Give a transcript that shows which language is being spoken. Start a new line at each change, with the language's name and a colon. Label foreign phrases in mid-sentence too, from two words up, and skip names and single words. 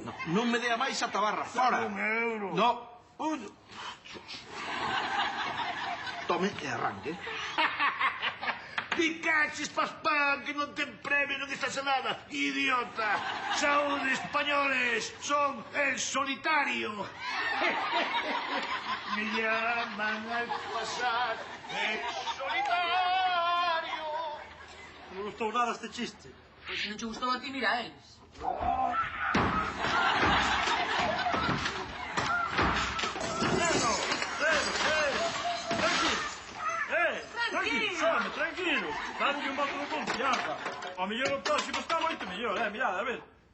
Galician: Non me dea máis a tabarra, fora. 1 euro. No. Tome e arranque. Picaches, paspán, que non ten premio, non estás a nada. Idiota. Saúde, españoles.
Spanish: Son el solitario. Me llaman al pasar el solitario.
Galician: Non gustou nada este chiste. Pois se non che gustou a ti, mira a eles. Tranquilo.
Spanish: Dale un voto de confianza.
Galician: O mellor o próximo está moito mellor, mirad, a ver.